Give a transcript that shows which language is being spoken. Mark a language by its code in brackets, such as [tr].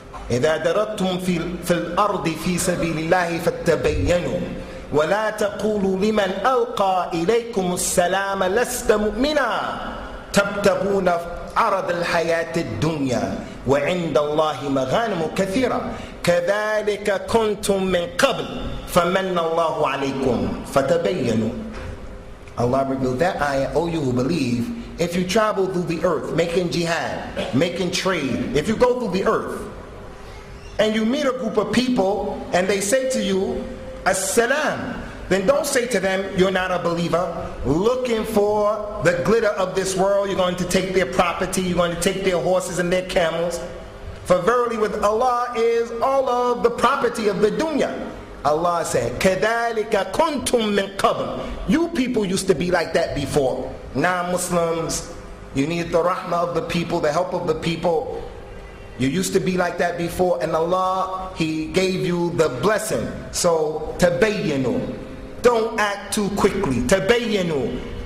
[ar] إذا دردتم في الأرض في سبيل الله فاتبينوا ولا تقولوا لمن ألقى إليكم السلام لست مؤمنا تبتغون عرض الحياة الدنيا وعند الله مغانم كثيرة كذلك كنتم من قبل فمن الله عليكم فتبينوا. [en] Allah revealed that ayah, O you who believe, if you travel through the earth making jihad, making trade, if you go through the earth and you meet a group of people and they say to you, As-salam, then don't say to them, you're not a believer. Looking for the glitter of this world, you're going to take their property, you're going to take their horses and their camels. For verily with Allah is all of the property of the dunya. Allah said, [ar] كَذَلِكَ كُنْتُم مِّن قَبْلِ. [en] You people used to be like that before. Non-Muslims, you need the rahmah of the people, the help of the people. You used to be like that before, and Allah, He gave you the blessing. So, tabayyanu. Don't act too quickly. Tabayyanu.